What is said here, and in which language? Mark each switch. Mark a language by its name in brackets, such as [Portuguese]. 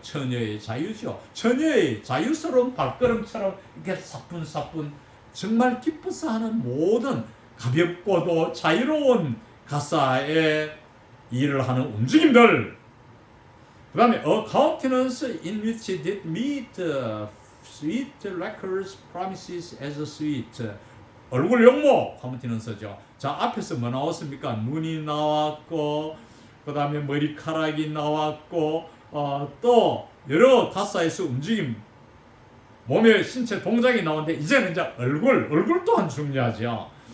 [Korean] 처녀의 자유죠. 처녀의 자유스러운 발걸음처럼 이렇게 사뿐사뿐 정말 기뻐서 하는 모든 가볍고도 자유로운 가사의 일을 하는 움직임들. [English] 그 다음에 a countenance in which it did meet sweet records promises as sweet. [Korean] 얼굴 용모 countenance죠. 자, 앞에서 뭐 나왔습니까? 눈이 나왔고 그 다음에 머리카락이 나왔고 또 여러 가사에서 움직임 몸의 신체 동작이 나오는데 이제는 이제 얼굴 또한 중요하죠.